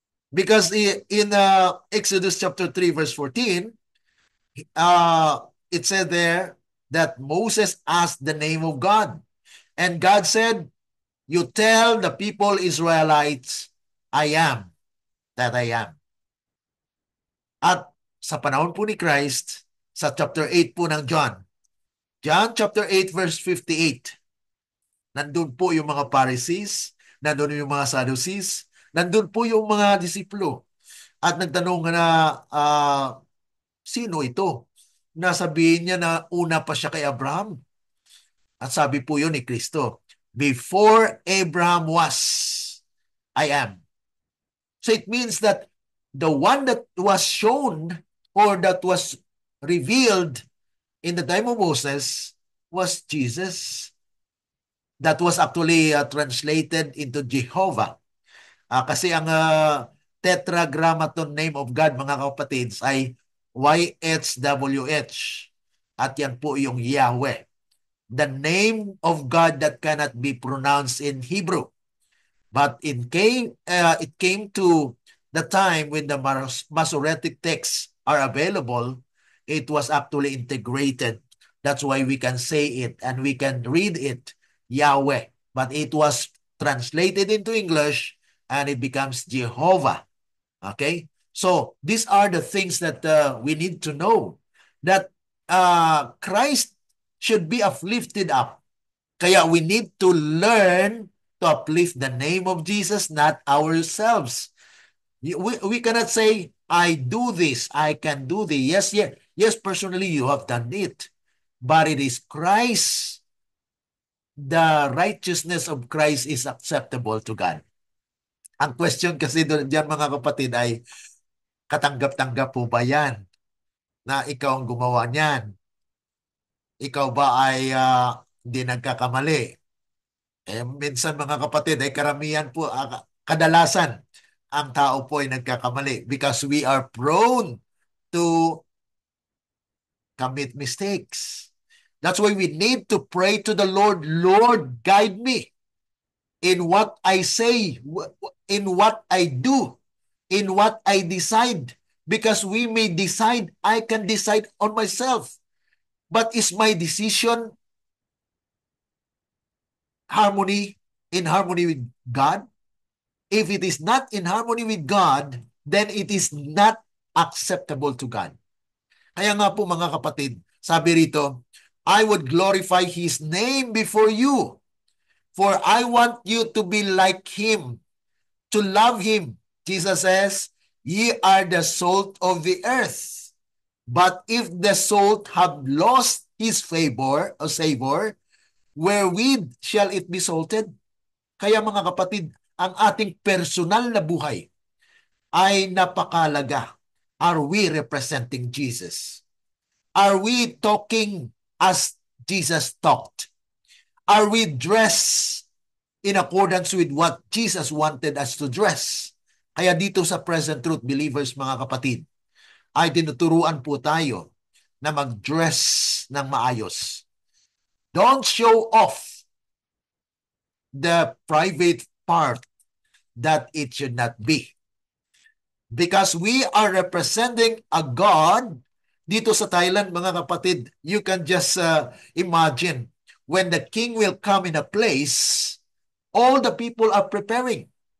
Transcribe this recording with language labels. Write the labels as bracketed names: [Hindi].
[English] Because in Exodus chapter 3 verse 14, it said there that Moses asked the name of God. And God said, you tell the people Israelites, I am that I am. [Filipino] At sa panahon po ni Christ, sa chapter 8 po ng John chapter 8 verse 58, nandun po yung mga Pharisees, nandun yung mga Sadducees, nandun po yung mga disipulo. At nagtanong na, sino ito? Nasabihin niya na una pa siya kay Abraham. At sabi po yun ni Kristo, [English] before Abraham was, I am. So it means that the one that was shown or that was revealed in the time of Moses was Jesus. That was actually translated into Jehovah. [Filipino] Kasi ang tetragrammaton [English] name of God, [Filipino] mga kapatids, ay YHWH. At yan po yung Yahweh. [English] The name of God that cannot be pronounced in Hebrew. But it came to the time when the Masoretic texts are available, it was actually integrated. That's why we can say it and we can read it, Yahweh. But it was translated into English and it becomes Jehovah. Okay? So these are the things that we need to know. That Christ should be uplifted up. Kaya we need to learn to uplift the name of Jesus, not ourselves. We cannot say, I do this, I can do this. Yes, personally you have done it. But it is Christ. The righteousness of Christ is acceptable to God. [Filipino] Ang question kasi diyan, mga kapatid, ay katanggap-tanggap po ba yan na ikaw ang gumawa niyan? Ikaw ba ay hindi nagkakamali? Minsan, mga kapatid, ay karamihan po, kadalasan, ang tao po ay nagkakamali [English] because we are prone to commit mistakes. That's why we need to pray to the Lord, Lord, guide me in what I say, in what I do, in what I decide. Because we may decide, I can decide on myself. But is my decision in harmony with God? If it is not in harmony with God, then it is not acceptable to God. [Filipino] Kaya nga po, mga kapatid, sabi rito, [English] I would glorify His name before you, for I want you to be like Him, to love Him. Jesus says, ye are the salt of the earth. But if the salt have lost his favor or savor, wherewith shall it be salted? [Filipino] Kaya, mga kapatid, ang ating personal na buhay ay napakalaga. [English] Are we representing Jesus? Are we talking as Jesus talked? Are we dressed in accordance with what Jesus wanted us to dress? [Filipino] Kaya dito sa Present Truth Believers, mga kapatid, ay tinuturuan po tayo na mag-dress ng maayos. [English] Don't show off the private part that it should not be. Because we are representing a God [Filipino] dito sa Thailand, mga kapatid. [English] You can just imagine when the king will come in a place, all the people are preparing.